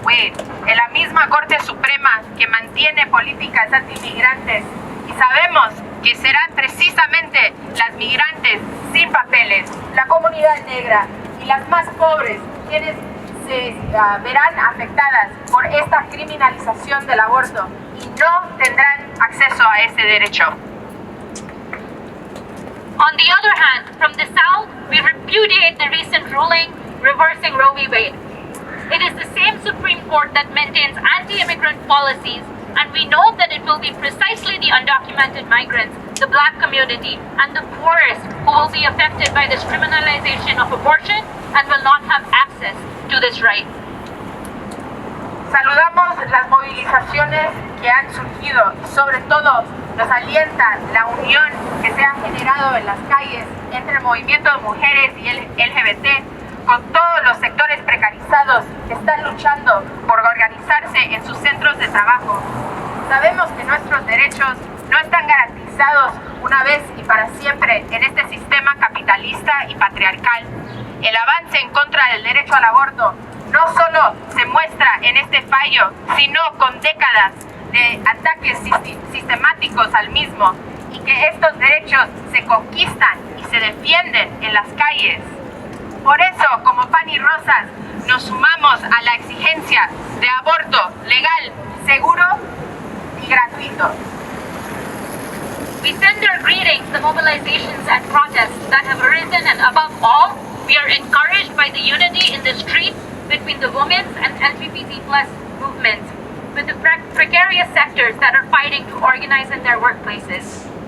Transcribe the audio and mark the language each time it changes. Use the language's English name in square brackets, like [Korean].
[Spanish] Wade en la misma Corte Suprema que mantiene políticas antimigrantes, y sabemos que serán precisamente las migrantes sin papeles, la comunidad negra y las más pobres quienes se verán afectadas por esta criminalización del aborto y no tendrán acceso a ese derecho. [English] On the other hand, from the South, we repudiate the recent ruling reversing Roe v. Wade. It is the same Supreme Court that maintains anti-immigrant policies, and we know that it will be precisely the undocumented migrants, the Black community, and the poorest who will be affected by this criminalization of abortion and will not have access to this right. [Spanish] Saludamos las movilizaciones que han surgido y sobre todo nos alienta la unión que se ha generado en las calles entre el movimiento de mujeres y el LGBT con todos los sectores precarizados que están luchando por organizarse en sus centros de trabajo. Sabemos que nuestros derechos no están garantizados una vez y para siempre en este sistema capitalista y patriarcal. El avance en contra del derecho al aborto no solo se muestra en este fallo, sino con décadas de ataques sistemáticos al mismo, y que estos derechos se conquistan y se defienden en las calles. Por eso, como Pan y Rosas, nos sumamos a la exigencia de aborto legal, seguro y gratuito. [English] We send our greetings to mobilizations and protests that have arisen, and above all, we are encouraged by the unity in the streets between the women's and LGBT+ movements, with the precarious sectors that are fighting to organize in their workplaces.